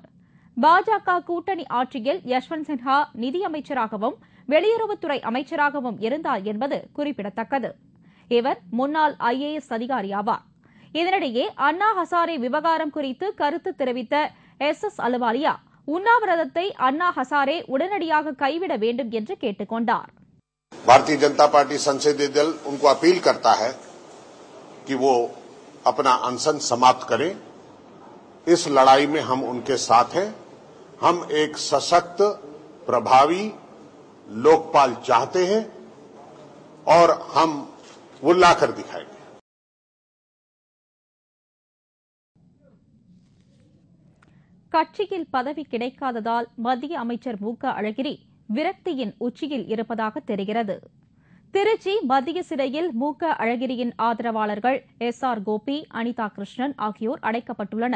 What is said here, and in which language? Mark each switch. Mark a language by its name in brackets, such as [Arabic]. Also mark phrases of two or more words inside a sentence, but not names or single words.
[Tamil] பாஜக கூட்டணி ஆட்சியில் யஷ்வந்த் சின்ஹா நிதியமைச்சராகவும் வெளியுறவுத்துறை அமைச்சராகவும் இருந்தார் என்பது குறிப்பிடத்தக்கது. இவர் முன்னாள் IAS அதிகாரி ஆவார். இதனிடையே அண்ணா ஹசாரே விவகாரம் குறித்து கருத்து தெரிவித்த SS அலுவாலியா உண்ணாவிரதத்தை அண்ணா ஹசாரே உடனடியாக கைவிட வேண்டும் என்று கேட்டுக் கொண்டார். [Hindi] भारतीय जनता पार्टी संसदीय दल उनको अपील करता है कि वो अपना अनशन समाप्त करें. इस लड़ाई में हम उनके साथ हैं. हम एक सशक्त, प्रभावी लोकपाल चाहते हैं और हम वो लाकर दिखाएंगे. [Tamil] கட்சியில் பதவி கிடைக்காததால் மத்திய அமைச்சர் மு க அழகிரி விரக்தியின் உச்சியில் இருப்பதாக தெரிகிறது. திருச்சி மத்திய சிறையில் மு க அழகிரியின் ஆதரவாளர்கள் SR கோபி, அனிதா கிருஷ்ணன் ஆகியோர் அடைக்கப்பட்டுள்ளனர்.